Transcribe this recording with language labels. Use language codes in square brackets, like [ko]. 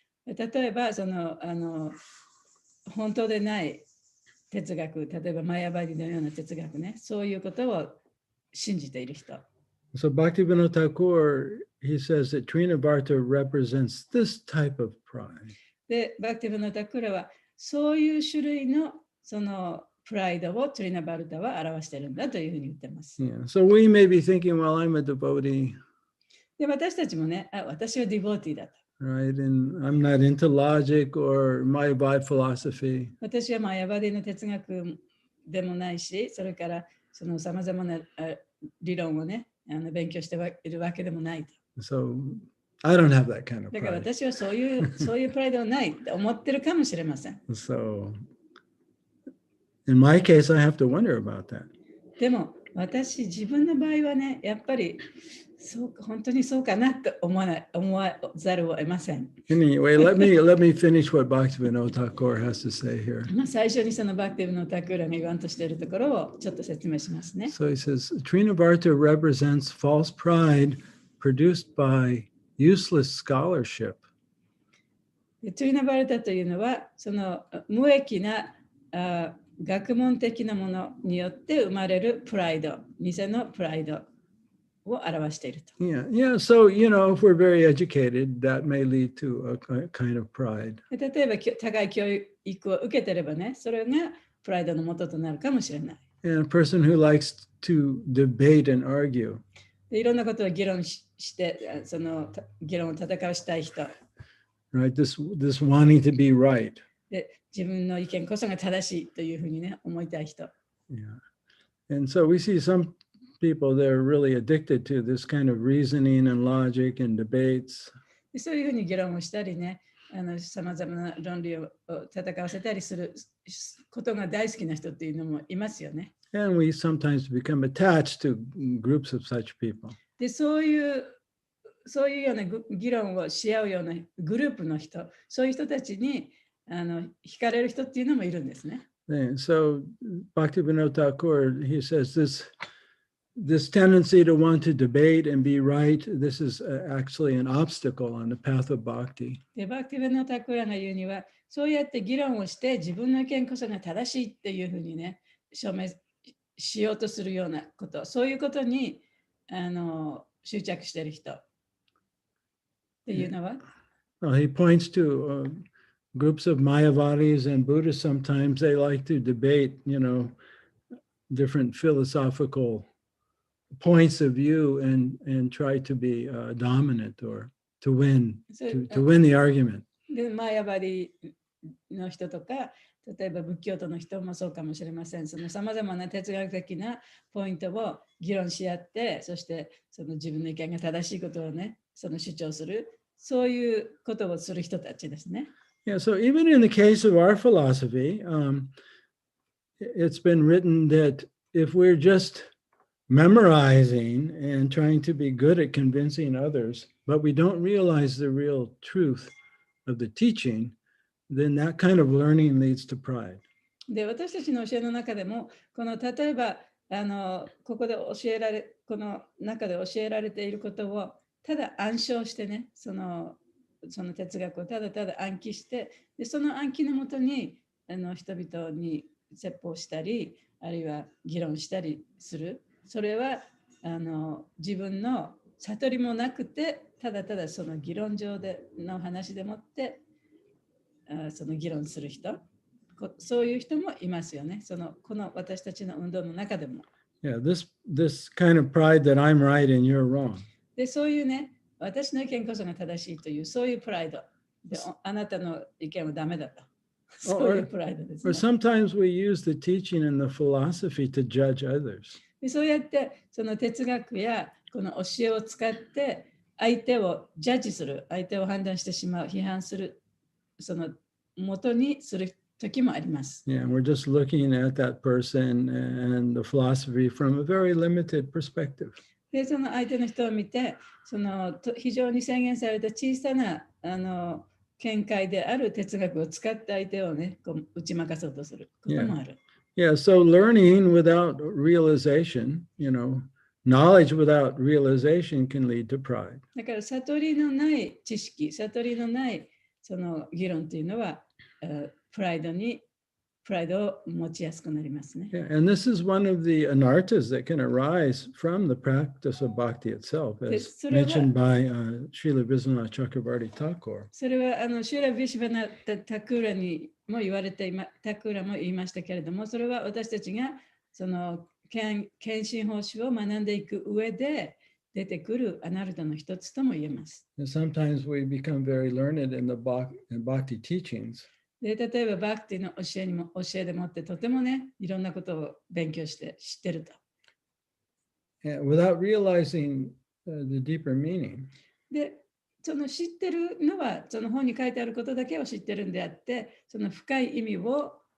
[ja] 例えばその本当でない哲学、例えばマヤバディのような哲学ね、そういうことを信じている人。 [en] So Bhaktivinoda Thakur, he says that Trinavarta represents this type of pride. [ja] で、バクティブノタクラはそういう種類のそのプライドをトリナバルタは表しているんだというふうに言ってます。 [en] Yeah. So we may be thinking, well, I'm a devotee. [ja] で、私たちもね、私はディボーティーだと。 [en] Right, and I'm not into logic or Mayavad philosophy. [ja] 私はマヤバディの哲学でもないし、それからそのさまざまな理論をね、勉強しているわけでもないと。 [en] So I don't have that kind of [ja] だから [en] pride. [ja] 私はそういうプライドはないと思ってるかもしれません。 [en] So in my case, I have to wonder about that. [ja] でも私自分の場合はね、やっぱりそう本当にそうかなと思わざるを得ません。 [en] Anyway, let me finish what Bhaktivinoda Thakur has to say here. [ja] 最初にそのバクティブのタクーラが言わんとしているところをちょっと説明しますね。 [en] So he says, Trinavarta represents false pride produced by useless scholarship. [ja] トゥリナバルタというのは、その無益な学問的なものによって生まれるプライド、偽のプライドを表していると。 [en] Yeah. So, if we're very educated, that may lead to a kind of pride. [ja] 例えば高い教育を受けてればね、それがプライドの元となるかもしれない。 [en] And a person who likes to debate and argue. [ja] でいろんなことを議論して、その議論を戦わしたい人。 [en] Right, this wanting to be right. [ja] で自分の意見こそが正しいというふうにね、思いたい人。 [en] Yeah. And so we see some people that are really addicted to this kind of reasoning and logic and debates. [ja] でそういうふうに議論をしたりね、さまざまな論理を戦わせたりすることが大好きな人っていうのもいますよね。 [en] And we sometimes become attached to groups of such people. [ja] でそういうような議論をし合うようなグループの人、そういう人たちに惹かれる人っていうのもいるんですね。 [en] And so Bhaktivinoda Thakur, he says this tendency to want to debate and be right, this is actually an obstacle on the path of bhakti. [ja] でバクティブノタクラが言うには、そうやって議論をして自分の意見こそが正しいっていうふうにね、証明しようとするようなこと、そういうことに執着している人っていうのは、 [en] He points to groups of Mayavadis and Buddhists. Sometimes they like to debate, different philosophical points of view and try to be dominant or to win the argument. [ja] でマヤバリの人とか、例えば仏教徒の人もそうかもしれません。そのさまざまな哲学的なポイントを議論し合って、そしてその自分の意見が正しいことをね、その主張する、そういうことをする人たちですね。 Yeah, so even in the case of our philosophy, it's been written that if we're just memorizing and trying to be good at convincing others, but we don't realize the real truth of the teaching, then that kind of learning leads to pride. で、私たちの教えの中でも、例えばここでこの中で教えられていることをただ暗唱してね、その哲学をただただ暗記して、でその暗記のもとに人々に説法したり、あるいは議論したりする。それは自分の悟りもなくて、ただただその議論上での話でもってその議論する人、そういう人もいますよね。この私たちの運動の中でも。 [en] Yeah, this kind of pride that I'm right and you're wrong. [ja] で、そういうね、私の意見こそが正しいという、そういうプライド。で、あなたの意見はダメだと。そういうプライドですね。 [en] Or sometimes we use the teaching and the philosophy to judge others. [ja] でそうやって、その哲学やこの教えを使って、相手をジャッジする、相手を判断してしまう、批判する、その元にする時もあります。 [en] Yeah, we're just looking at that person and the philosophy from a very limited perspective. [ja] で、その相手の人を見て、非常に制限された小さな見解である哲学を使って相手をね、打ち負かそうとすることもある。 [en] Yeah, so learning without realization, knowledge without realization can lead to pride. [ja] だから悟りのない知識、悟りのないその議論というのは、プライドを持ちやすくなりますね。 [en] Yeah, and this is one of the anarthas that can arise from the practice of bhakti itself, as mentioned by Srila Vishwanath Chakravarti Thakur. [ja] それはシュラ・ビシュバナタクーラにも言われてタクーラも言いましたけれども、それは私たちがその献身奉仕を学んでいく上で出てくるアナルタの一つとも言えます。 [en] And sometimes we become very learned in the bhakti teachings. [ja] で例えばバクティの教えでもってとてもね、いろんなことを勉強して知ってると。 [en] Without realizing the deeper meaning. [ja] で、その知ってるのはその本に書いてあることだけを知ってるんであって、その深い意味を